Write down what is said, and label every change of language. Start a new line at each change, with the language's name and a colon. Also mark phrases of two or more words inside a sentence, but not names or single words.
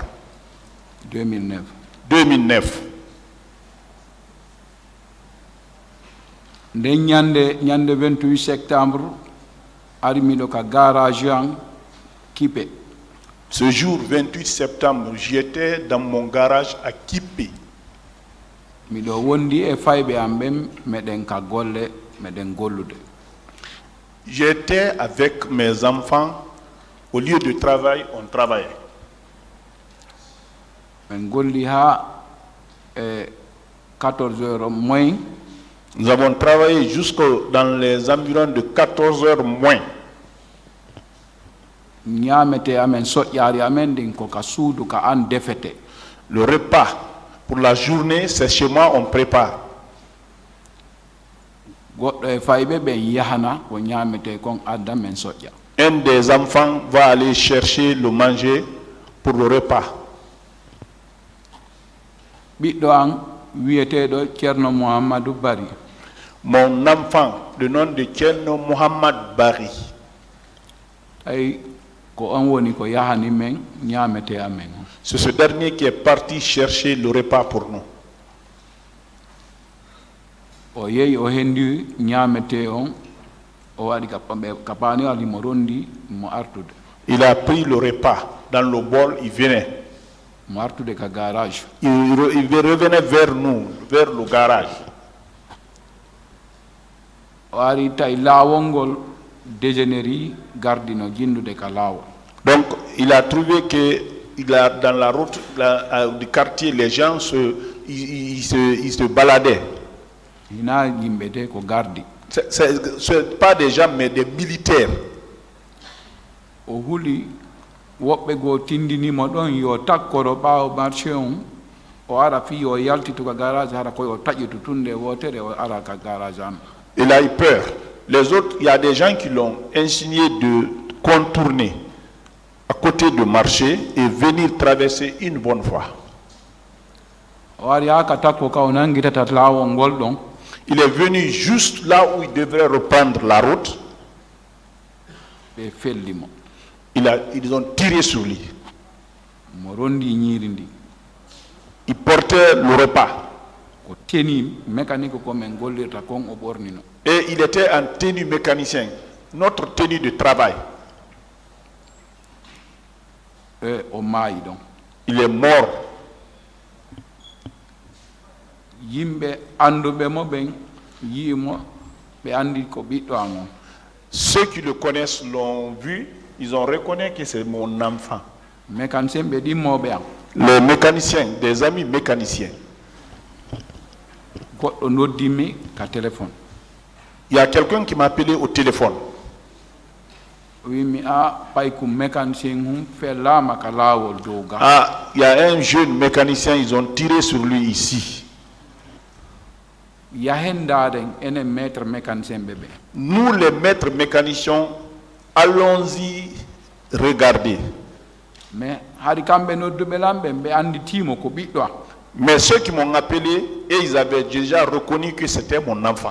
French: 2009. 2009.
Fula: nde ñande 28 septembre arimiɗo ka garage an Kipe.
French: Ce jour 28 septembre, j'étais dans mon garage à Kipe.
Fula: Miɗo wondi e fayɓe am ɓen meɗen ka golle meɗen gollude.
French: J'étais avec mes enfants. Au lieu de travail, on travaillait.
Fula: Men golli ha 14
French: heures moins. Nous avons travaillé jusqu'au dans les environs de 14 heures moins.
Fula: Ñamete amen soƴƴaari amen ɗin ko ka suudu ka an defete.
French: Le repas pour la journée, c'est chez moi, on prépare.
Fula: Goɗɗo e fayɓe ɓen yahana ko ñamete kon adda men soƴƴa.
French: Un des enfants va aller chercher le manger pour le repas.
Fula: Ɓiɗɗo an wiyeteɗo Ceerno Mouhamadou Bari.
French: Mon enfant, le nom de Tcherno Mohamed Bari.
Fula: Ay ko on woni ko yahani men ñamete amen.
French: C'est ce dernier qui est parti chercher le repas pour nous.
Fula: O yehi o hendi ñamete on o waɗi kapani ali mo rondi mo artude.
French: Il a pris le repas dans le bol, il venait.
Fula: Mo artude ka garage.
French: Il revenait vers nous, vers le garage.
Fula: O ari tawi laawol ngol dégénéri gardino jindude ka laawol.
French: Donc il a trouvé que dans la route du quartier, les gens ils se baladaient.
Fula: Hina yimɓe de ko gardi.
French: C'est pas des gens, mais des militaires.
Fula: O huli woɓɓe goo tindinimo ɗon yo takkoro ɓaawo marché on o ara fi o yaltito ka garage hara koye o taƴitu tunde wotere o ara ka garage am.
French: Il a eu peur. Les autres, il y a des gens qui l'ont insigné de contourner à côté du marché et venir traverser une bonne fois.
Fula: O ari ha ka takko ka o nangitata laawol ngol ɗon.
French: Il est venu juste là où il devrait reprendre la route.
Fula: ɓe fellimo.
French: Ils ont tiré sur lui.
Fula: Mo rondi ñiiri ndi.
French: Il portait le repas.
Fula: Ko teni mécanique ko men gollirta kon o ɓornino.
French: Et il était en tenue mécanicien, notre tenue de travail.
Fula: O maayi ɗon.
French: Il est mort.
Fula: Yimɓe anduɓe mo ɓen yiimo ɓe andi ko ɓiɗɗo an on.
French: Ceux qui le connaissent l'ont vu, ils ont reconnu que c'est mon enfant.
Fula: Mécanicien ɓe ɗimmoɓe an.
French: Les mécaniciens, des amis mécaniciens.
Fula: Goɗɗo noddimi ka téléphone.
French: Il y a quelqu'un qui m'a appelé au téléphone.
Fula: Wimi a pay ko mécanicien hum fellama ka laawol dow ga.
French: Ah, il y a un jeune mécanicien, ils ont tiré sur lui ici.
Fula: Yahendaden enen
French: maître mécanicien
Fula: ɓe ɓe.
French: Nous, les maîtres mécaniciens, allons-y regarder.
Fula: Mais hari kamɓe nodduɓe lamɓe ɓe anditimo ko ɓiɗɗo am.
French: Mais ceux qui m'ont appelé, et ils avaient déjà reconnu que c'était mon enfant.